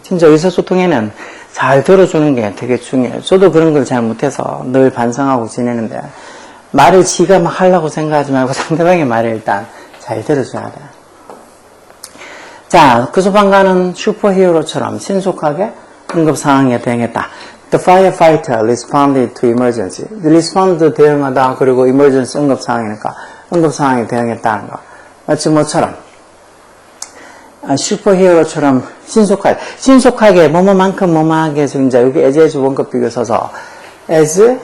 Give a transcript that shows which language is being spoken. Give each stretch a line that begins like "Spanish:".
Korean: 진짜 의사소통에는 잘 들어주는 게 되게 중요해요. 저도 그런 걸 잘 못해서 늘 반성하고 지내는데 말을 지가 막 하려고 생각하지 말고 상대방의 말을 일단 잘 들어줘야 돼. 자, 그 소방관은 슈퍼히어로처럼 신속하게 응급 상황에 대응했다.
English: The firefighter responded to emergency.
Korean: respond 대응하다 그리고 emergency 응급 상황이니까 응급 상황에 대응했다는 거. 마치 뭐처럼 슈퍼히어로처럼 신속하게 뭐뭐만큼 뭐뭐하게 해서 이제 여기 as 원급 비교 써서 as